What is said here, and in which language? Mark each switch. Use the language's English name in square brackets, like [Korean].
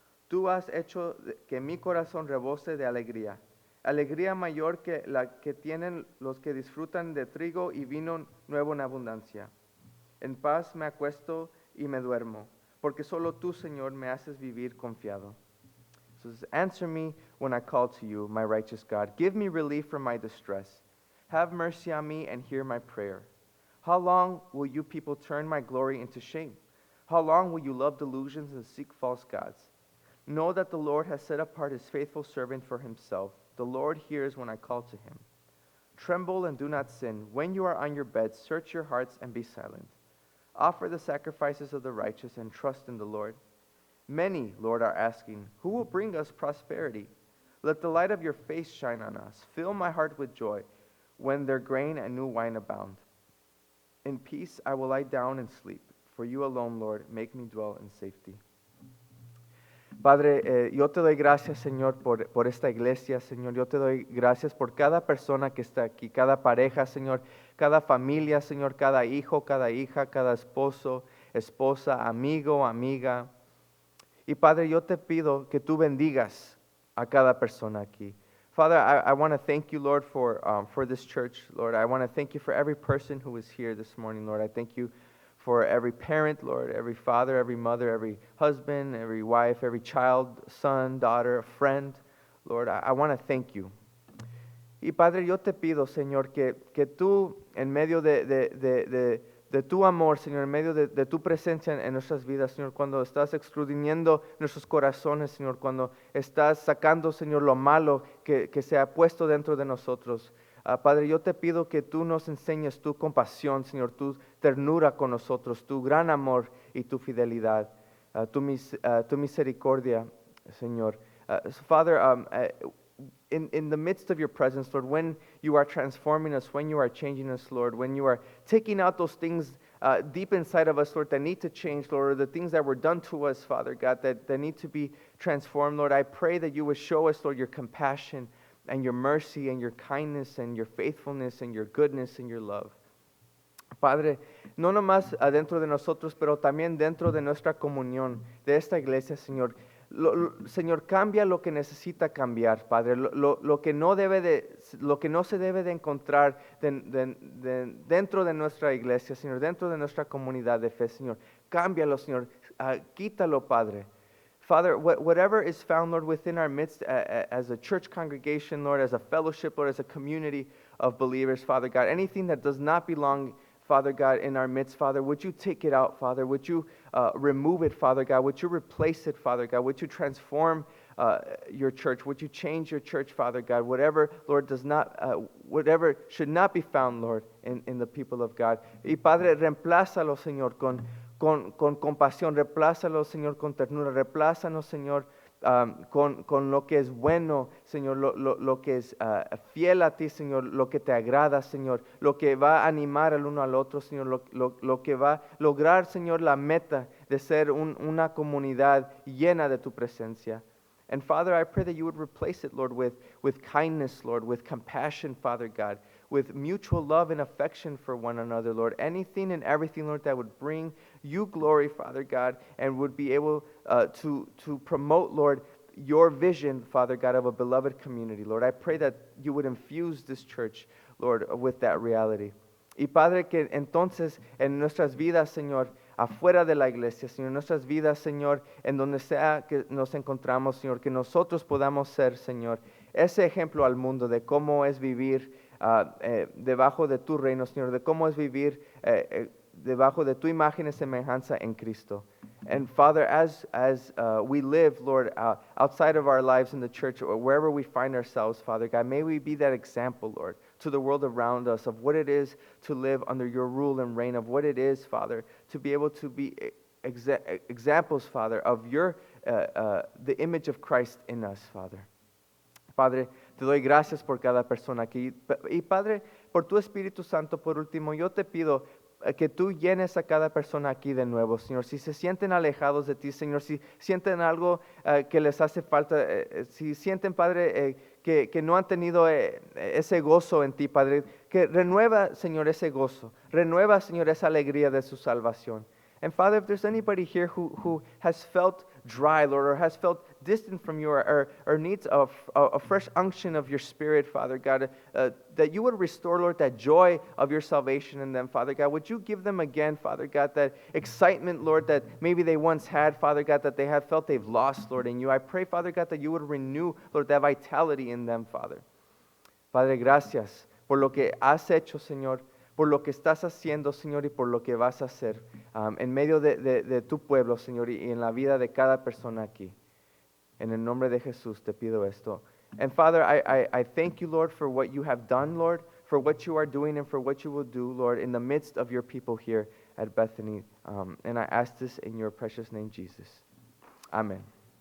[Spanish] Tú has hecho que mi corazón rebose de alegría. Alegría mayor que la que tienen los que disfrutan de trigo y vino nuevo en abundancia. En paz me acuesto y me duermo, porque solo tú, Señor, me haces vivir confiado. [English] So answer me when I call to you, my righteous God. Give me relief from my distress. Have mercy on me and hear my prayer. How long will you people turn my glory into shame? How long will you love delusions and seek false gods? Know that the Lord has set apart his faithful servant for himself. The Lord hears when I call to him. Tremble and do not sin. When you are on your bed, search your hearts and be silent. Offer the sacrifices of the righteous and trust in the Lord. Many, Lord, are asking, who will bring us prosperity? Let the light of your face shine on us. Fill my heart with joy when their grain and new wine abound. In peace I will lie down and sleep, for you alone, Lord, make me dwell in safety. [Spanish] Padre, yo te doy gracias, Señor, por esta iglesia, Señor. Yo te doy gracias por cada persona que está aquí, cada pareja, Señor, cada familia, Señor, cada hijo, cada hija, cada esposo, esposa, amigo, amiga. Y Padre, yo te pido que tú bendigas a cada persona aquí. [English] Father, I want to thank you, Lord, for this church, Lord. I want to thank you for every person who is here this morning, Lord. I thank you for every parent, Lord, every father, every mother, every husband, every wife, every child, son, daughter, friend. Lord, I want to thank you. [Spanish] Y Padre, yo te pido, Señor, que tú, en medio de tu amor, Señor, en medio de tu presencia en nuestras vidas, Señor, cuando estás escudriñando nuestros corazones, Señor, cuando estás sacando, Señor, lo malo que se ha puesto dentro de nosotros. Padre, yo te pido que tú nos enseñes tu compasión, Señor, tu ternura con nosotros, tu gran amor y tu fidelidad, tu misericordia, Señor. [English] So Father, in the midst of your presence, Lord, when you are transforming us, when you are changing us, Lord, when you are taking out those things deep inside of us, Lord, that need to change, Lord, or the things that were done to us, Father God, that need to be transformed, Lord, I pray that you would show us, Lord, your compassion and your mercy and your kindness and your faithfulness and your goodness and your love. [Spanish] Padre, no nomás adentro de nosotros, pero también dentro de nuestra comunión, de esta iglesia, Señor. Señor, cambia lo que necesita cambiar, Padre, lo que no se debe de encontrar dentro de nuestra iglesia, Señor, dentro de nuestra comunidad de fe, Señor. Cámbialo, Señor, quítalo, Padre. [English] Father, whatever is found, Lord, within our midst as a church congregation, Lord, as a fellowship, Lord, as a community of believers, Father God, anything that does not belong, Father God, in our midst, Father, would you take it out, Father? Would you remove it, Father God? Would you replace it, Father God? Would you transform your church? Would you change your church, Father God? Whatever, Lord, whatever should not be found, Lord, in the people of God. [Spanish] Y Padre, reemplázalo, Señor, con compasión, replázalo, Señor, con ternura, replázanos, Señor, con lo que es bueno, Señor, lo que es fiel a ti, Señor, lo que te agrada, Señor, lo que va a animar al uno al otro, Señor, lo que va a lograr, Señor, la meta de ser una comunidad llena de tu presencia. [English] And Father, I pray that you would replace it, Lord, with kindness, Lord, with compassion, Father God, with mutual love and affection for one another, Lord. Anything and everything, Lord, that would bring you glory, Father God, and would be able to promote, Lord, your vision, Father God, of a beloved community. Lord, I pray that you would infuse this church, Lord, with that reality. [Spanish] Y Padre, que entonces en nuestras vidas, Señor, afuera de la iglesia, Señor, en nuestras vidas, Señor, en donde sea que nos encontramos, Señor, que nosotros podamos ser, Señor, ese ejemplo al mundo de cómo es vivir debajo de tu reino, Señor, de cómo es vivir debajo de tu imagen y semejanza en Cristo. [English] And Father, as we live, Lord, outside of our lives in the church or wherever we find ourselves, Father God, may we be that example, Lord, to the world around us of what it is to live under your rule and reign, of what it is, Father, to be able to be examples, Father, of your the image of Christ in us, Father. [Spanish] Padre, te doy gracias por cada persona aquí. Y Padre, por tu Espíritu Santo, por último, yo te pido que tú llenes a cada persona aquí de nuevo, Señor. Si se sienten alejados de ti, Señor, si sienten algo que les hace falta, si sienten, Padre, que no han tenido ese gozo en ti, Padre, que renueva, Señor, ese gozo. Renueva, Señor, esa alegría de su salvación. [English] And Father, if there's anybody here who has felt dry, Lord, or has felt distant from you, or needs a fresh unction of your Spirit, Father God, that you would restore, Lord, that joy of your salvation in them, Father God. Would you give them again, Father God, that excitement, Lord, that maybe they once had, Father God, that they have felt they've lost, Lord, in you. I pray, Father God, that you would renew, Lord, that vitality in them, Father. [Spanish] Padre, gracias por lo que has hecho, Señor, por lo que estás haciendo, Señor, y por lo que vas a hacer en medio de tu pueblo, Señor, y en la vida de cada persona aquí. En el nombre de Jesús te pido esto. [English] And Father, I thank you, Lord, for what you have done, Lord, for what you are doing and for what you will do, Lord, in the midst of your people here at Bethany. And I ask this in your precious name, Jesus. Amen.